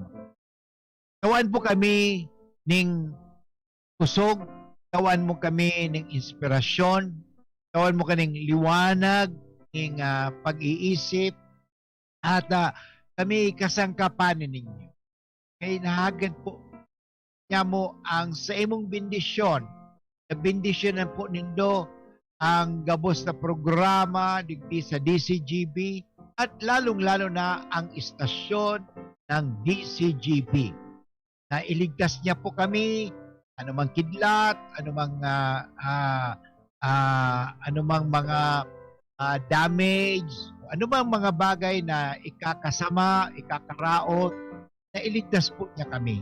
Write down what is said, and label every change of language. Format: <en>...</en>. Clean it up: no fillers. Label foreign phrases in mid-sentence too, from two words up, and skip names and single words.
<bik>Tawan po kami ning kusog, tawan mo kami ning inspirasyon, tawan mo kaning liwanag, ning pag-iisip, at kami kasangkapan ninyo. Kaya nahagad po niya mo ang sa imong bendisyon. Na bendisyonan po nindo ang gabos na programa digdi sa DCGB</bik> <tl>at lalong-lalo na ang istasyon ng DCGB. Na iligtas niya po kami anumang kidlat, anumang mga damage, anumang mga bagay na ikakasama, ikakaraot, na iligtas po niya kami.</tl>